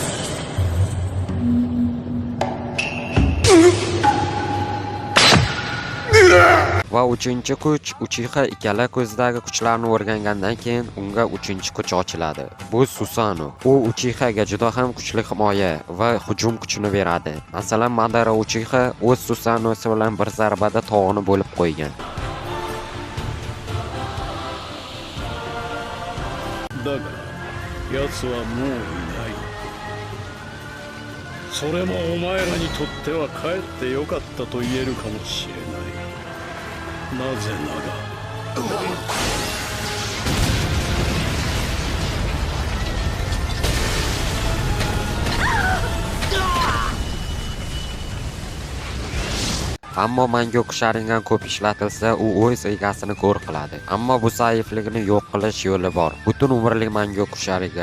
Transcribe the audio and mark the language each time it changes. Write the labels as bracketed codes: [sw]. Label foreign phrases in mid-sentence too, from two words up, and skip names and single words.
[uz] Va 3-chi kuch Uchiha ikkala ko'zdagi kuchlarni o'rgangandan keyin unga 3-chi kuch ochiladi. Bu Susanoo. U Uchihaga juda ham kuchli himoya va hujum kuchini beradi. Masalan, Madara Uchiha o'z Susanoosi bilan bir zarbada tog'ni bo'lib qo'ygan. [ja] だが、奴はもういない。それもお前らにとってはかえってよかったと言えるかもしれない。なぜなら。 [uz] Ammo Mangyoku Sharingan ko'p ishlatilsa, u o'z egasini ko'r qiladi. Ammo bu zaifligini yo'q qilish yo'li bor. Butun umrlik Mangyoku Sharingan.